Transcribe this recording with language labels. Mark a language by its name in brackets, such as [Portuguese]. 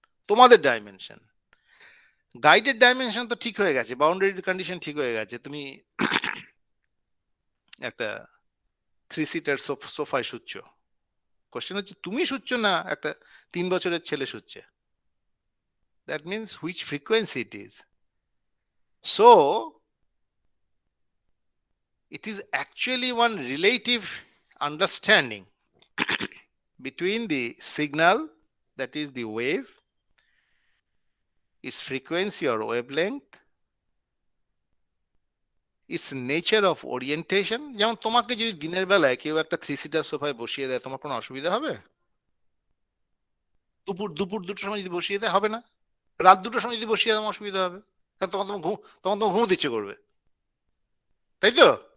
[Bangla] তোমাদের ডাইমেনশন, গাইডের ডাইমেনশন তো ঠিক হয়ে গেছে, বাউন্ডারি কন্ডিশন ঠিক হয়ে গেছে। তুমি একটা 3 সিটার সোফায় শুচ্ছ, কোশ্চেন হচ্ছে তুমি শুচ্ছ না একটা 3 বছরের ছেলে শুচ্ছে। [English] That means which frequency it is. So it is actually one relative understanding between the signal, that is the wave, its frequency or wavelength, its nature of orientation. [Bangla] যেমন তোমাকে যদি দিনের বেলায় কেউ একটা 3 সিটার সোফায় বসিয়ে দেয়, তোমার কোনো অসুবিধা হবে? দুপুর 2টোর সময় যদি বসিয়ে দেয়, হবে না। রাত 2টোর সময় যদি বসিয়ে দেয়, অসুবিধা হবে, কারণ তখন তোমার ঘুমোতে ইচ্ছে করবে, তাই তো?